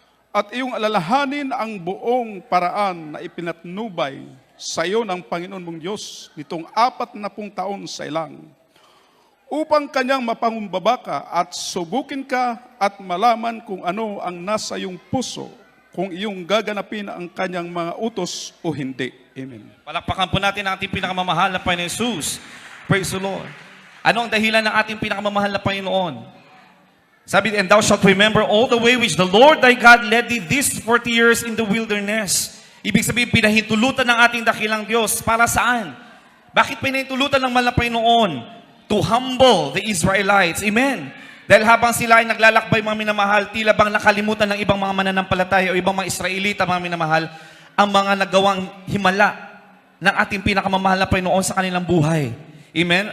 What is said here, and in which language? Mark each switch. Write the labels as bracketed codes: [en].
[tl] At iyong alalahanin ang buong paraan na ipinatnubay sa iyo ng Panginoon mong Diyos nitong 40 taon sa ilang, upang kanyang mapangumbaba ka at subukin ka at malaman kung ano ang nasa iyong puso, kung iyong gaganapin ang kanyang mga utos o hindi. Amen. Palakpakan po natin ang ating pinakamamahal na Panginoon Jesus. [en] Praise the Lord. [tl] Ano ang dahilan ng ating pinakamamahal na Panginoon? Sabi, [en] and thou shalt remember all the way which the Lord thy God led thee these 40 years in the wilderness. [tl] Ibig sabihin, pinahintulutan ng ating dakilang Diyos. Para saan? Bakit pinahintulutan ng mahal na Panginoon? [en] To humble the Israelites. [tl] Amen. Dahil habang sila ay naglalakbay, mga minamahal, tila bang nakalimutan ng ibang mga mananampalataya o ibang mga Israelita, mga minamahal, ang mga nagawang himala ng ating pinakamamahal na Panginoon sa kanilang buhay. Amen?